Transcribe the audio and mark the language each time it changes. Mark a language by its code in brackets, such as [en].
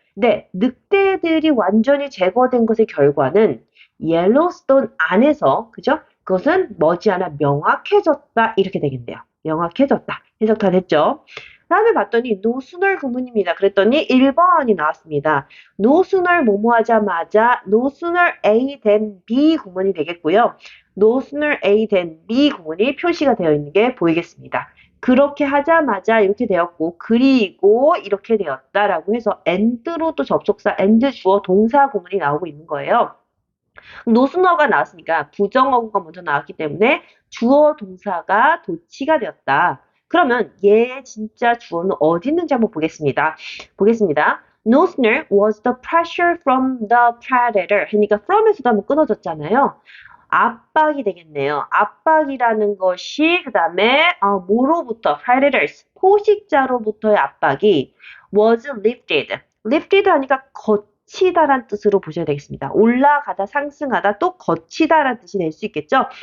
[ko] 네, 늑대들이 완전히 제거된 것의 결과는 옐로스톤 안에서, 그죠? 그것은 머지않아 명확해졌다. 이렇게 되겠네요. 명확해졌다. 해석 다 됐죠? 다음에 봤더니 no sooner 구문입니다. 그랬더니 1번이 나왔습니다. no sooner 뭐뭐 하자마자 no sooner A than B 구문이 되겠고요. no sooner A than B 구문이 표시가 되어 있는 게 보이겠습니다. 그렇게 하자마자 이렇게 되었고 그리고 이렇게 되었다라고 해서 and로 또 접속사 and 주어 동사 구문이 나오고 있는 거예요. 노스너가 나왔으니까 부정어구가 먼저 나왔기 때문에 주어 동사가 도치가 되었다. 그러면 얘의 진짜 주어는 어디 있는지 한번 보겠습니다. [en] No sooner was the pressure from the predator. [ko] 그러니까 from에서도 한번 끊어졌잖아요. 압박이 되겠네요. 압박이라는 것이 그 다음에 뭐로부터 predators 포식자로부터의 압박이 [en] was lifted. [ko] lifted 하니까 거치다란 뜻으로 보셔야 되겠습니다. 올라가다, 상승하다, 또 거치다란 뜻이 낼 수 있겠죠.